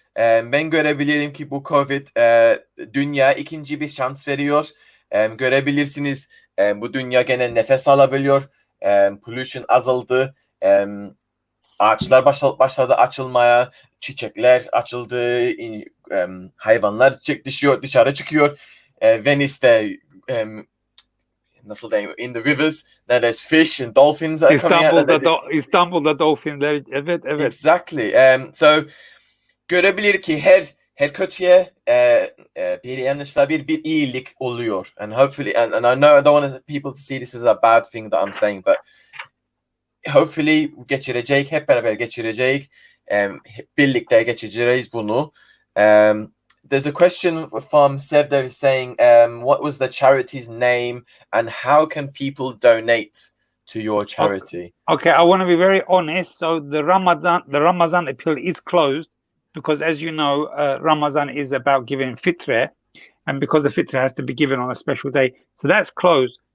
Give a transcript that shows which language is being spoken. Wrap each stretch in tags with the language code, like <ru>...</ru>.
<tr>Ben görebilirim ki bu Covid dünya ikinci bir şans veriyor. Görebilirsiniz bu dünya gene nefes alabiliyor. Pollution azaldı. Ağaçlar başladı açılmaya. Çiçekler açıldı. Hayvanlar dışarı çıkıyor. Venice'de nasıl diyeyim,</tr> <en>in the rivers there's fish and dolphins that are coming out.</en> <tr>İstanbul'da dolphinler, evet.</tr> <en>Exactly.</en> <tr>So görebilir ki her kötüye bir yanlışla bir iyilik oluyor.</tr> <en>And hopefully, and I know I don't want people to see this as a bad thing that I'm saying, but hopefully</en> <tr>geçirecek, hep beraber geçirecek. Hep birlikte geçireceğiz bunu.</tr> <en>There's a question from Sevder saying, what was the charity's name and how can people donate to your charity? Okay, I want to be very honest. So the Ramadan appeal is closed because, as you know, Ramadan is about giving fitrah, and because the fitrah has to be given on a special day, so that's closed.</en>